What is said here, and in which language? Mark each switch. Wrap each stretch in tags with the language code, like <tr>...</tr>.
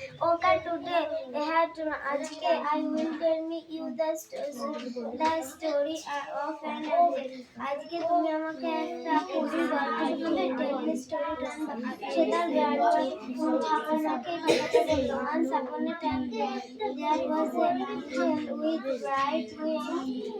<en>Okay, today আজকে I will tell me you the story of an angel.</en> <bn>আজকে তুমি আমাকে একটা পরীর গল্প শোনাবে,</bn> <en>tell me story</en> <bn>টানবা। সে তার গ্রান্ডমাকে কথাটা বলল।</bn> <en>Once upon a time there was a angel with bright wings.</en>